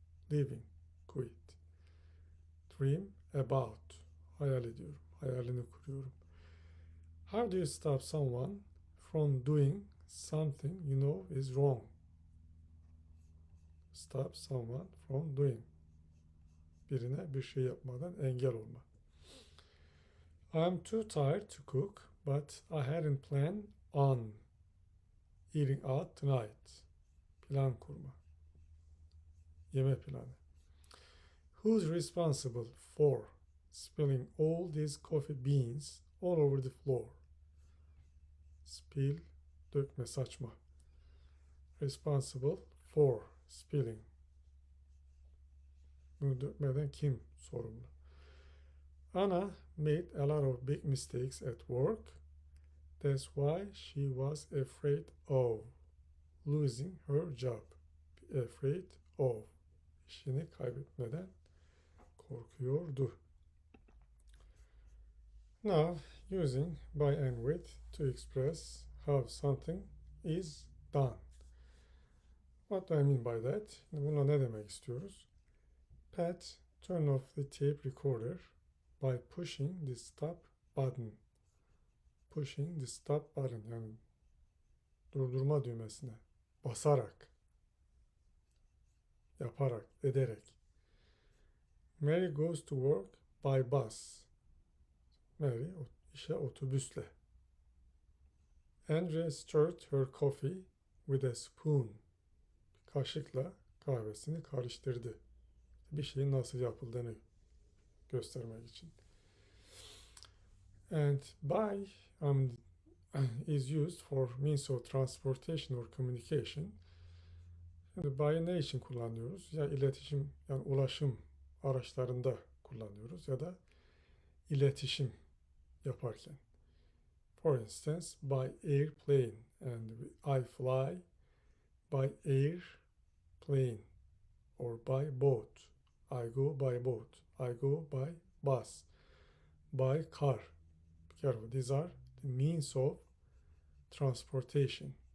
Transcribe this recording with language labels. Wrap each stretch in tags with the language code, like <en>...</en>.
<en>Leaving, quit. Dream about.</en> <tr>Hayal ediyorum. Hayalini kuruyorum.</tr> <en>How do you stop someone from doing something you know is wrong? Stop someone from doing.</en> <tr>Birine bir şey yapmadan engel olma.</tr> <en>I'm too tired to cook, but I hadn't planned on eating out tonight.</en> <tr>Plan kurma. Yeme planı.</tr> <en>Who's responsible for spilling all these coffee beans all over the floor? Spill,</en> <tr>dökme, saçma.</tr> <en>Responsible for spilling.</en> <tr>Bunu dökmeden kim sorumlu?</tr> <en>Anna made a lot of big mistakes at work. That's why she was afraid of losing her job. Be afraid of.</en> <tr>İşini kaybetmeden korkuyordu.</tr> <en>Now, using by and with to express how something is done. What do I mean by that?</en> <tr>Buna ne demek istiyoruz?</tr> <en>Pat, turn off the tape recorder by pushing the stop button. Pushing the stop button,</en> <tr>yani durdurma düğmesine basarak, yaparak, ederek.</tr> <en>Mary goes to work by bus.</en> <tr>Mary işe otobüsle.</tr> <en>Andrea stirred her coffee with a spoon.</en> <tr>Kaşıkla kahvesini karıştırdı. Bir şeyin nasıl yapıldığını göstermek için.</tr> <en>And by is used for means of transportation or communication.</en> <tr>Şimdi by'ı ne için kullanıyoruz? Ya iletişim, yani ulaşım araçlarında kullanıyoruz ya da iletişim yaparken.</tr> <en>For instance, by airplane, and I fly by airplane, or by boat. I go by boat. I go by bus. By car. Be careful. These are the means of transportation.</en>